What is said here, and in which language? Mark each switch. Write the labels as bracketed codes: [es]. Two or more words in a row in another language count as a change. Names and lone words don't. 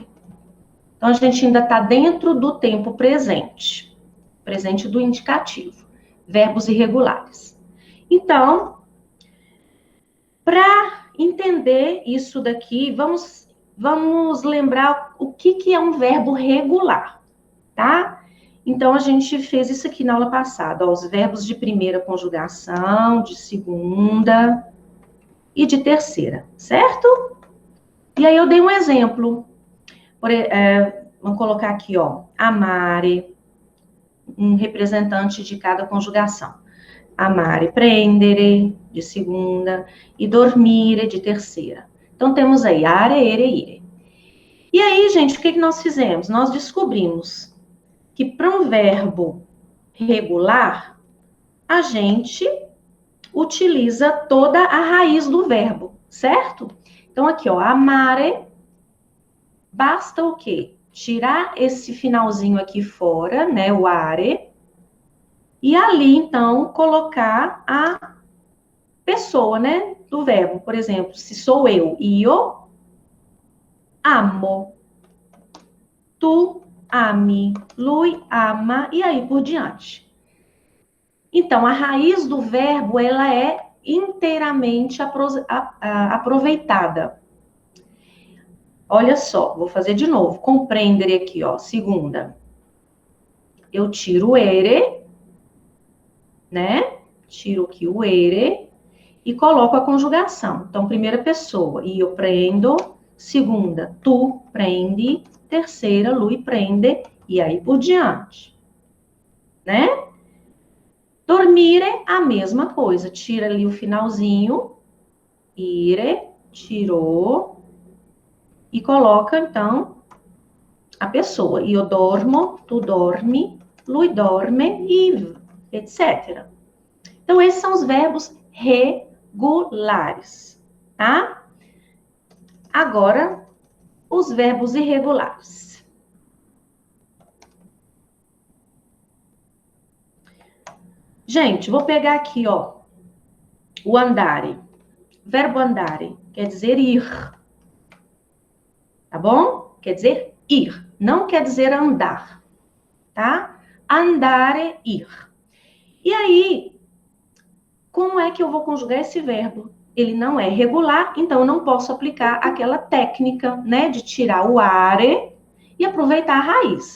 [pt] Então, a gente ainda está dentro do tempo presente. Presente do indicativo. Verbos irregulares. Então, para entender isso daqui, vamos lembrar o que é um verbo regular, tá? Então, a gente fez isso aqui na aula passada, ó, os verbos de primeira conjugação, de segunda e de terceira, certo? E aí eu dei um exemplo. Vamos colocar aqui, ó, amare, um representante de cada conjugação. [it] Amare, prendere, [pt] de segunda, e dormire, de terceira. Então, temos aí are, ere, ire. E aí, gente, o que nós fizemos? Nós descobrimos que para um verbo regular, a gente utiliza toda a raiz do verbo, certo? Então, aqui, ó, amare, basta o quê? Tirar esse finalzinho aqui fora, né, o are, e ali, então, colocar a pessoa, né, do verbo. Por exemplo, se sou eu, [it] io amo, tu ami, lui ama, [pt] e aí por diante. Então, a raiz do verbo, ela é inteiramente aproveitada. Olha só, vou fazer de novo. Compreendere aqui, ó, segunda. Eu tiro o ere, né? Tiro aqui o ere e coloco a conjugação. Então, primeira pessoa, [it] io prendo. Segunda, tu prendi. [pt] Terceira, [it] lui prende. [pt] e aí por diante, né? Dormire, a mesma coisa. Tira ali o finalzinho, ire, tirou, e coloca, então, a pessoa. [it] Io dormo, tu dormi, lui dorme, e etc. [pt] Então, esses são os verbos regulares, tá? Agora, os verbos irregulares. Gente, vou pegar aqui, ó, o andare. Verbo andare quer dizer ir, tá bom? Quer dizer ir, não quer dizer andar, tá? Andare, ir. E aí, como é que eu vou conjugar esse verbo? Ele não é regular, então eu não posso aplicar aquela técnica, né, de tirar o are e aproveitar a raiz.